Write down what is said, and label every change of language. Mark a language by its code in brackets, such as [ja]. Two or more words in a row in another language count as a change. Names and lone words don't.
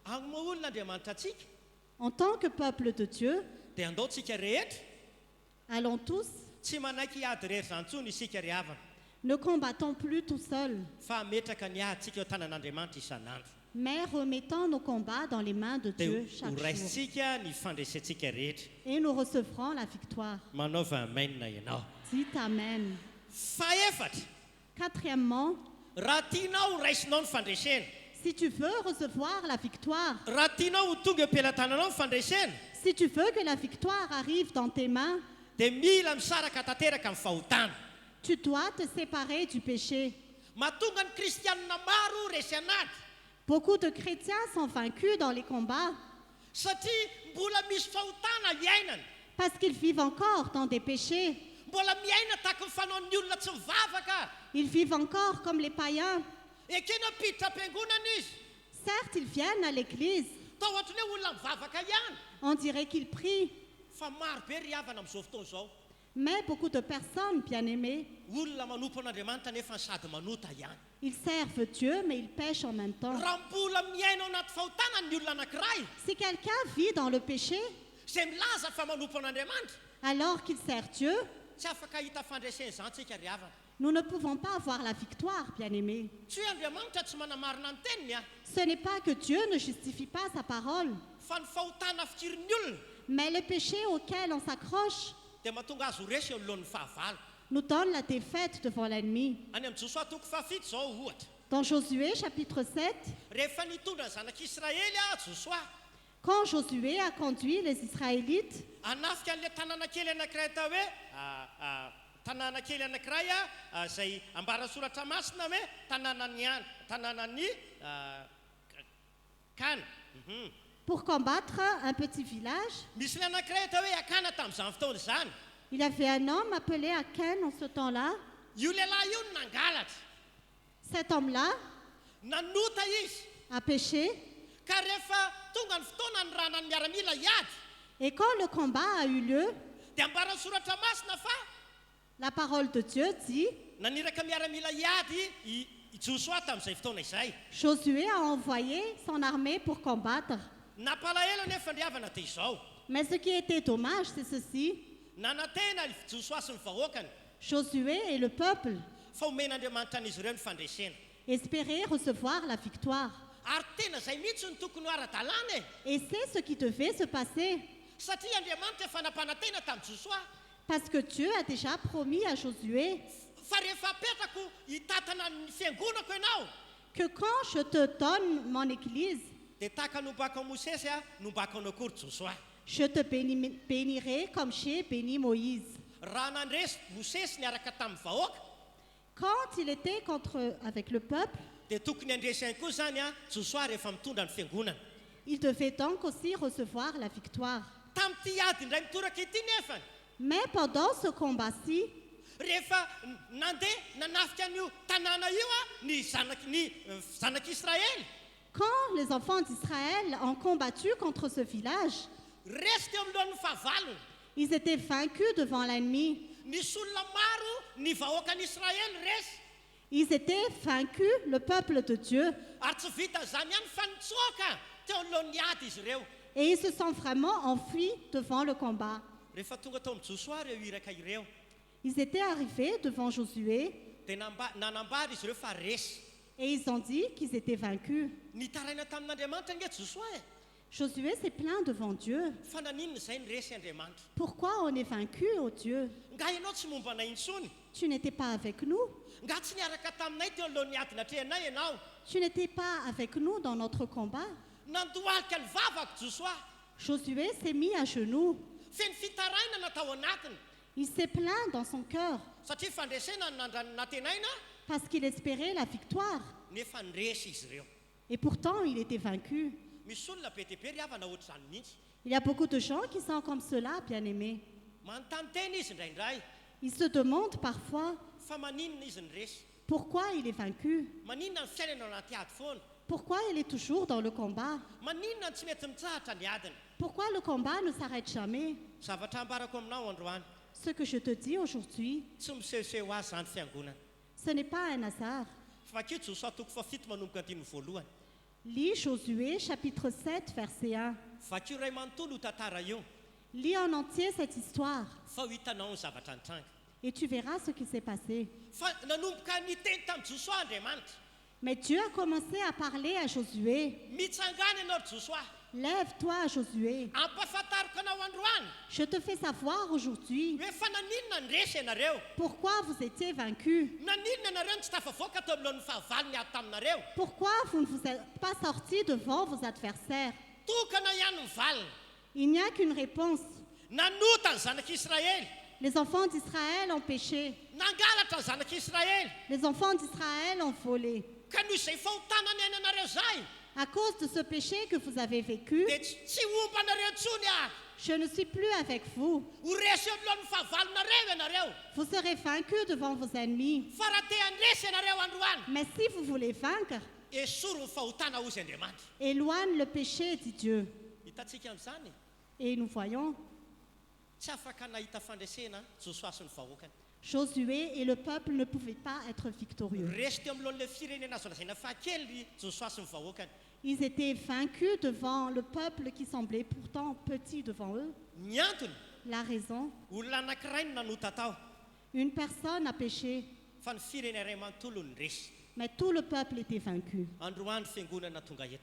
[fr] En tant que peuple de Dieu, allons tous, ne combattons plus tout seuls, mais remettons nos combats dans les mains de Dieu chaque jour. Et nous recevrons la victoire. Dites Amen. [mg] Faefatra, [fr] Quatrièmement, [mg] raha tianao raisinao ny fandresena, [fr] si tu veux recevoir la victoire, [mg] raha tianao ho tonga am-pelantananao ny fandresena, [fr] si tu veux que la victoire arrive dans tes mains, [mg] dia mila misaraka tanteraka amin'ny fahotana. [fr] tu dois te séparer du péché. [mg] Mahatonga ny kristianina maro resy anaty, [fr] Beaucoup de chrétiens sont vaincus dans les combats [mg] satria mbola misy fahotana iainana, [fr] parce qu'ils vivent encore dans des péchés. [mg] mbola miaina tahaka ny fanaon'ny olona tsy mivavaka. [fr] Ils vivent encore comme les païens. [mg] Ekena piditra am-piangonana izy, [fr] Certes, ils viennent à l'église. [mg] tao ohatry ny hoe olona mivavaka ihany, [fr] On dirait qu'ils prient. [mg] fa maro be ry havana amin'izao fotoana izao. [fr] Mais beaucoup de personnes, bien-aimées, [mg] Olona manompo an'Andriamanitra nefa sady manota ihany. [fr] ils servent Dieu, mais ils pêchent en même temps. [mg] Raha mbola miaina ao anaty fahotana ny olona anankiray, [fr] Si quelqu'un vit dans le péché, [mg] izay milaza fa manompo an'Andriamanitra, [fr] alors qu'il sert Dieu, [mg] tsy afaka hita fandreseny izany tsika ry havana. [fr] nous ne pouvons pas avoir la victoire, bien-aimés. [mg] Tsy hoe Andriamanitra tsy manamarina ny teniny a, [fr] Ce n'est pas que Dieu ne justifie pas sa parole, [mg] fa ny fahotana fikirin'ny olona [fr] mais le péché auquel on s'accroche [mg] dia mahatonga azy ho resy eo alohan'ny fahavalo. [fr] nous donne la défaite devant l'ennemi. [mg] Any amin'ny Josoa toko fahafito izao ohatra, [fr] Dans Josué chapitre 7, [mg] rehefa nitondra ny zanak'Israely Josoa [fr] quand Josué a conduit les Israélites [mg] hanafika an'ilay tanàna kely anankiray atao hoe tanàna kely anankiray izay ambarasoratra masina hoe tanànan'ny Kana. [fr] pour combattre un petit village, [mg] Misy ilay anankiray atao hoe Akana tamin'izany fotoana izany. [fr] il y avait un homme appelé Aken en ce temps-là. [mg] Io lehilahy io no nangalatra, [fr] Cet homme-là [mg] nanota izy, [fr] a péché, [mg] ka rehefa tonga ny fotoana ny rana ny miaramila hiady, [fr] et quand le combat a eu lieu, [mg] dia ambarasoratra masina fa [fr] la parole de Dieu dit, [mg] naniraka miaramila hiady i Josoa tamin'izay fotoana izay. [fr] Josué a envoyé son armée pour combattre. [mg] Nampalahelo nefa ny havana dia izao, [fr] Mais ce qui était dommage, c'est ceci, [mg] nanantena Josoa sy ny vahoakany [fr] Josué et le peuple [mg] fa omen'Andriamanitra an'izy ireo ny fandresena. [fr] espéraient recevoir la victoire. [mg] Ary tena izay mihitsy ny tokony ho ara-dalàna e, [fr] Et c'est ce qui devait se passer, [mg] satria Andriamanitra efa nampanantena tamin'i Josoa, [fr] parce que Dieu a déjà promis à Josué [mg] fa rehefa apetrako hitatana ny fiangonako ianao, [fr] que quand je te donne mon église, [mg] dia tahaka nombako an'i Mosesy nombako anao kory Josoa. [fr] je te bénirai comme j'ai béni Moïse. [mg] Raha nandresy Mosesy niaraka tamin'ny vahoaka, [fr] Quand il était avec le peuple, [mg] dia tokony andresy ihany koa zany Josoa rehefa mitondra ny fiangonana. [fr] il devait donc aussi recevoir la victoire. [mg] Tamin'ity ady indray mitoraka ity nefany, [fr] Mais pendant ce combat-ci, [mg] rehefa nandeha nanafika an'io tanàna io ny zanak'Israely, [fr] quand les enfants d'Israël ont combattu contre ce village, [mg] resy teo amin'lohan'ny fahavalony. [fr] ils étaient vaincus devant l'ennemi. [mg] Nisy olona maro ny vahoakan'Israely resy, [fr] Ils étaient vaincus, le peuple de Dieu. [mg] ary tsy vita zany ihany fa nitsoaka teo alohan'ny ady izy ireo. [fr] Et ils se sont vraiment enfuis devant le combat. [mg] Rehefa tonga tao amin'ny Josoa ireo iraka ireo, [fr] Ils étaient arrivés devant Josué [mg] dia nanambary izy ireo fa resy. [fr] et ils ont dit qu'ils étaient vaincus. [mg] Nitaraina tamin'Andriamanitra nge Josoa e, [fr] Josué s'est plaint devant Dieu. [mg] fa naninona izay ny resy Andriamanitra. [fr] Pourquoi on est vaincu, ô Dieu? [mg] Nga ianao tsy momba anay intsony, [fr] Tu n'étais pas avec nous. [mg] nga tsy niaraka taminay teo alohan'ny ady natrehanay ianao. [fr] Tu n'étais pas avec nous dans notre combat. [mg] Nandohalika ny vavako Josoa, [fr] Josué s'est mis à genoux. [mg] feno fitaraina natao anatiny, [fr] Il s'est plaint dans son cœur [mg] satria fandresena ny natenaina, [fr] parce qu'il espérait la victoire. [mg] nefa nyresy izy ireo. [fr] Et pourtant, il était vaincu. [mg] Misy olona be dia be ry havana ohatr'izany mihitsy, [fr] Il y a beaucoup de gens qui sont comme cela, bien-aimés. [mg] manontany tena izy indraindray, [fr] Ils se demandent parfois [mg] fa maninona izy ny resy, [fr] pourquoi il est vaincu, [mg] maninona ny fiainana ao anaty ady foana, [fr] pourquoi il est toujours dans le combat, [mg] maninona ny tsy mety mitsahatra ny adiny. [fr] pourquoi le combat ne s'arrête jamais. [mg] Zavatra ambarako aminao androany, [fr] Ce que je te dis aujourd'hui, [mg] tsy misehoseho azy zany fiangonana. [fr] ce n'est pas un hasard. [mg] Fakio Josoa toko fafito manomboka andimy voalohany, [fr] Lis Josué chapitre 7, verset 1. [mg] fakio ray manontolo io tantara io, [fr] Lis en entier cette histoire [mg] fa ho hitanao ny zavatra nitranga. [fr] et tu verras ce qui s'est passé. [mg] Fa nanomboka niteny tamin'i Josoa Andriamanitra, [fr] Mais Dieu a commencé à parler à Josué. [mg] mitsangana ianao ry Josoa, [fr] Lève-toi, Josué. [mg] Ampahafantariko anao androany [fr] Je te fais savoir aujourd'hui [mg] hoe fa naninona nresy ianareo [fr] pourquoi vous étiez vaincus. [mg] naninona ianareo ny tsy tafavoaka tao amilohan'ny fahavalo ny ady taminareo [fr] Pourquoi vous ne vous êtes pas sortis devant vos adversaires. [mg] tokana ihany ny valina [fr] Il n'y a qu'une réponse. [mg] nanota ny zanak'Israëly [fr] Les enfants d'Israël ont péché. [mg] nangalatra ny zanak'Israëly [fr] Les enfants d'Israël ont volé. [mg] ka noho izay fahotana ny ainanareo zay [fr] À cause de ce péché que vous avez vécu, [mg] dia tsy omba anareo ntsony ah [fr] je ne suis plus avec vous. [mg] ho resy eo amilohan'ny fahavalonareo ianareo [fr] Vous serez vaincus devant vos ennemis. [mg] fa raha te handresy ianareo androany [fr] Mais si vous voulez vaincre, [mg] esoro ny fahotana ozy andriamanitra [fr] éloigne le péché, dit Dieu. [mg] hitantsika amin'izany [fr] Et nous voyons, [mg] tsy afaka nahita fandresena Josua sy ny vahoakany [fr] Josué et le peuple ne pouvaient pas être victorieux. [mg] resy teo amilohan'le firenena azo lazaina fakely Josua sy ny vahoakany [fr] Ils étaient vaincus devant le peuple qui semblait pourtant petit devant eux. [mg] ny antony [fr] La raison, [mg] olona anankiray no nanota tao [fr] une personne a péché, [mg] fa ny firenena iray manontolo ny resy [fr] mais tout le peuple était vaincu. [mg] androany fiangonana tonga eto